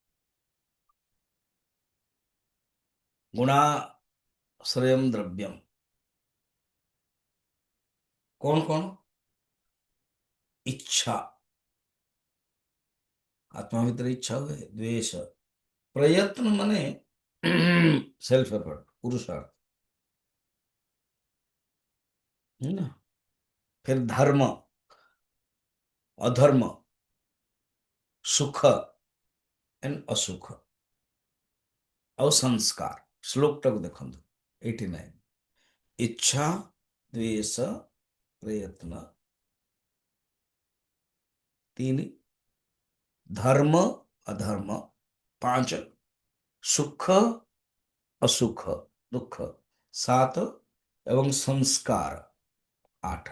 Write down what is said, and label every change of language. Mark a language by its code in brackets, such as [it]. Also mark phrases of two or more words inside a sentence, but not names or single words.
[sa] ଗୁଣାଶ୍ରୟମ୍ ଦ୍ରବ୍ୟମ୍। [or] କଣ କଣ? ଇଚ୍ଛା, ଆତ୍ମା ଭିତରେ ଇଚ୍ଛା ହୁଏ। ଦ୍ୱେଷ, ପ୍ରୟତ୍ନ ମାନେ [en] self effort, [or] ପୁରୁଷାର୍ଥ। [hi] है ना? फिर धर्म, अधर्म, सुख एंड असुख, और संस्कार। [or] ଶ୍ଲୋକଟାକୁ ଦେଖନ୍ତୁ 89। ଇଚ୍ଛା ଦ୍ୱେଷ ପ୍ରୟତ୍ନ 3, ଧର୍ମ ଅଧର୍ମ 5, ସୁଖ ଅସୁଖ ଦୁଃଖ 7, ଏବଂ ସଂସ୍କାର 8।